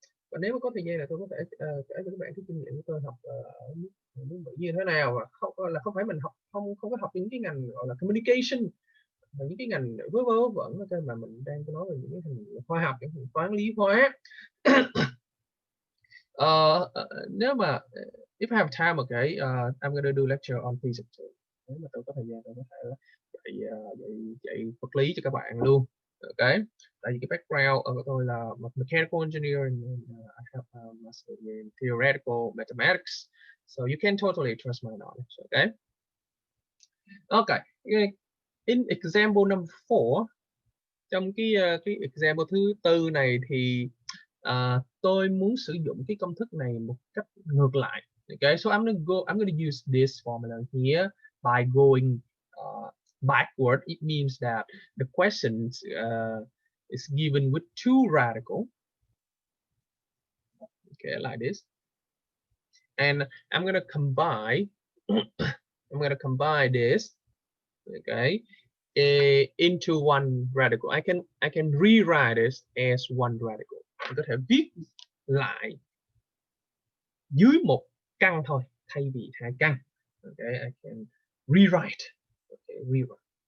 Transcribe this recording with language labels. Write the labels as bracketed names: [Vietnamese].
[Vietnamese] Và nếu mà có thời gian là tôi có thể kể cho các bạn cái kinh nghiệm của tôi học ở nước Mỹ như thế nào. Và không phải mình học không có học những cái ngành gọi là communication, những cái ngành vớ vẩn, mà mình đang nói về những cái ngành khoa học, những ngành toán lý hóa. Nếu mà [English] if I have time, okay, I'm gonna do lecture on physics. [Vietnamese] Nếu mà tôi có thời gian tôi có thể dạy vật lý cho các bạn luôn. [English] Okay. [Vietnamese] Tại vì cái background của tôi là [English] mechanical engineering, and I have a master in theoretical mathematics, so you can totally trust my knowledge. Okay. Okay. In example number 4, [Vietnamese] trong cái example thứ tư này thì tôi muốn sử dụng cái công thức này một cách ngược lại. [English] Okay, so I'm gonna use this formula here by going backward. It means that the question is given with two radical. Okay, like this, and I'm gonna combine. I'm gonna combine this. Okay, into one radical. I can rewrite this as one radical. [Vietnamese] Mình có thể viết lại dưới một căn thôi thay vì hai căn. [English] Okay, I can rewrite. Okay, rewrite.